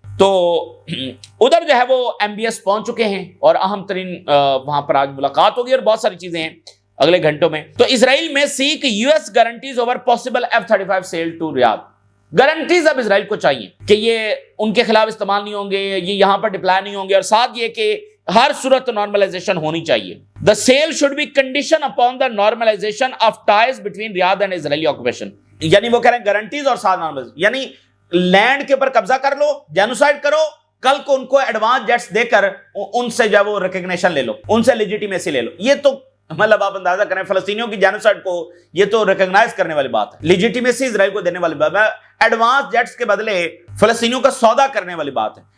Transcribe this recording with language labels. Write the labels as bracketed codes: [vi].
[ur] تو ادھر جو ہے وہ MBS پہنچ چکے ہیں اور اہم ترین وہاں پر آج ملاقات ہوگی اور بہت ساری چیزیں ہیں اگلے گھنٹوں میں. [en] تو اسرائیل میں seek US guarantees over possible F-35 sale to Riyadh. [ur] Guarantees اب اسرائیل کو چاہیے کہ یہ ان کے خلاف استعمال نہیں ہوں گے, یہ یہاں پر ڈپلائی نہیں ہوں گے, اور ساتھ یہ کہ ہر صورت نارملائزیشن ہونی چاہیے. [en] The sale should be condition upon the normalization of ties between Riyadh and Israeli occupation. [ur] یعنی وہ کہہ رہے ہیں گارنٹیز اور ساتھ نارملائزیشن, یعنی لینڈ کے اوپر قبضہ کر لو, جینوسائیڈ کرو, کل کو ان کو ایڈوانس جیٹس دے کر ان سے جو وہ ریکگنیشن لے لو, ان سے لیجیٹیمیسی لے لو. یہ تو مطلب آپ اندازہ کریں فلسطینیوں کی جینوسائیڈ کو یہ تو ریکگنائز کرنے والی بات ہے, لیجیٹیمیسی اسرائیل کو دینے والی بات ہے, ایڈوانس جیٹس کے بدلے فلسطینیوں کا سودا کرنے والی بات ہے.